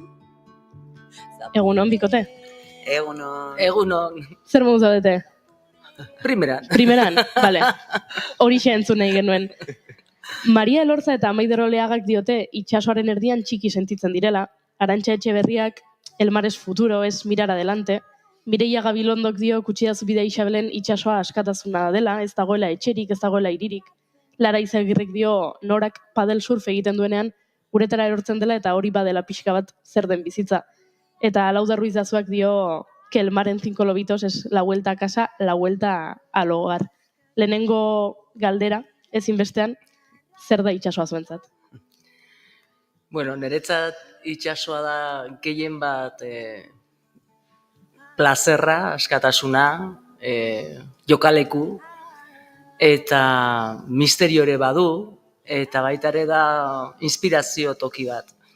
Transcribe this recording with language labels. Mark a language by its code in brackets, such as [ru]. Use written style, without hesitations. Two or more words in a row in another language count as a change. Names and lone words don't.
[eu] Egunon, bikote? Egunon. Zer modu zaudete? Primeran, bale. Horixe entzun nahi genuen. Maria Elorza eta Maider Oleagak diote itxasoaren erdian txiki sentitzen direla. [es] Arantxa Etxeberriak El mar es futuro, es mirar adelante. [eu] Mireia Gabilondok dio Kutsidazu bidea Isabelen itxasoa askatasuna dela, ez dagoela etxerik, ez dagoela hiririk. Lara Izagirrek dio norak padel surf egiten duenean uretara erortzen dela eta hori badela pixka bat zer den bizitza. Eta Lauda Ruiz Dazuak dio [es] que el mar en 5 lobitos es la vuelta a casa, la vuelta al hogar. [eu] Lehenengo galdera, ezinbestean, zer da itxasoa zuentzat? Bueno, niretzat itxasoa da gehien bat plazerra, askatasuna, jokaleku, eta misterio ere badu, eta baita ere da inspirazio toki bat.